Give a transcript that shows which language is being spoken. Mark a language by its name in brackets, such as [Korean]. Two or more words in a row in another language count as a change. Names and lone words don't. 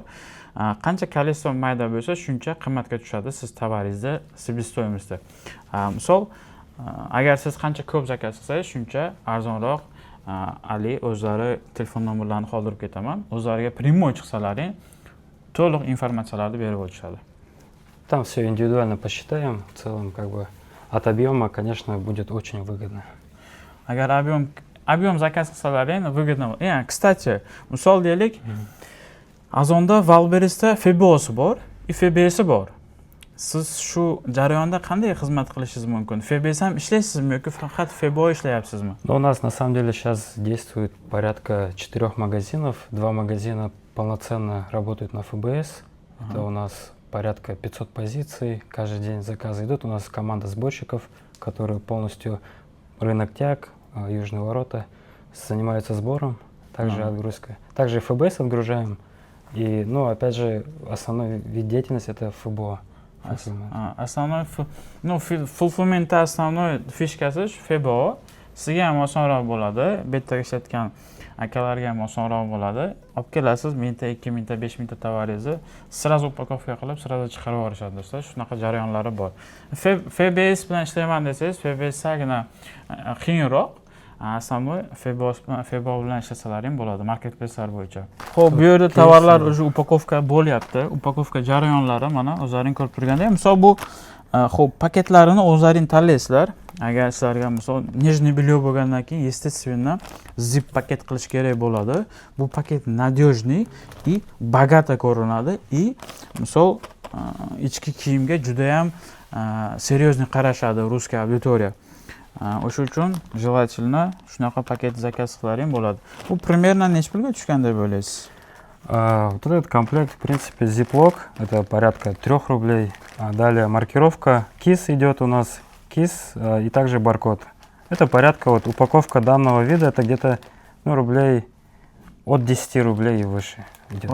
[Uzbek] Qancha количество mayda bo'lsa, shuncha qimmatga tushadi siz tovaringizda себестоимостda. Misol, agar siz qancha ko'p zakaz qilsangiz, shuncha arzonroq Ali o'zlari telefon nomerlarini qoldirib ketaman. O'zlariga прямой chiqsalaring, to'liq informatsiyalarni berib o'tishadi. [Russian] Там все индивидуально посчитаем, в целом как бы от объема, конечно, будет очень выгодно. [Uzbek] Agar объем zakaz qilsalaring, выгодно. Kстати, misol deylik, Azonda Valberisda FBO'si bor, FB'si bor. Siz shu jarayonda qanday xizmat qilishingiz mumkin? FB'si ham ishlaysizmi yoki faqat FBO ishlayapsizmi? [Russian] Но у нас на самом деле сейчас действует порядка 4 магазинов. 2 магазина полноценно работают на ФБС. Это у нас порядка 500 позиций. Каждый день заказы идут. У нас команда сборщиков, которые полностью рынок Тяг, Южные ворота, занимаются сбором, также отгрузкой. Также ФБС отгружаем. И, ну, опять же, основной вид деятельности это ФБО. Основной, ну, [Uzbek] fulfillment основной fishkasi FBO. Sizga ham osonroq bo'ladi. Bu yerda ishlatgan akalarga ham osonroq bo'ladi. Olib kelasiz 1000 ta, 2000 ta, 5000 ta tovaringizni sразу upakovka qilib, sразу chiqarib yuborishadi do'stlar. Shunaqa jarayonlari bor. FBS bilan ishlayman desangiz, FBS sagina qiyinroq. Основной FBO bilan ishlasalaring bo'ladi marketplacelar bo'yicha. Xo'p, bu yerda tovarlar уже upakovka bo'lyapti. Upakovka jarayonlari mana o'zlaring ko'rib turgandek. Misol bu xo'p, paketlarini o'zlaring tanlaysizlar. Agar sizlarga misol [Russian] нижний бельё [Uzbek] bo'lgandan keyin, естественно, zip paket qilish kerak bo'ladi. Bu paket [Russian] надежный и богато [Uzbek] ko'rinadi и misol ichki kiyimga juda ham серьезный qarashadi [Russian] русская аудитория. [Uzbek] O'sha uchun желательно shunaqa paket zakaz qilaring bo'ladi. Bu примерно necha pulga tushganday bo'laysiz? [Russian] Вот этот комплект, в принципе, Ziploc, это порядка 3 рублей. Далее маркировка KISS идет у нас, KISS и также баркод. Это порядка, вот упаковка данного вида, это где-то, ну, рублей от 10 рублей и выше идет.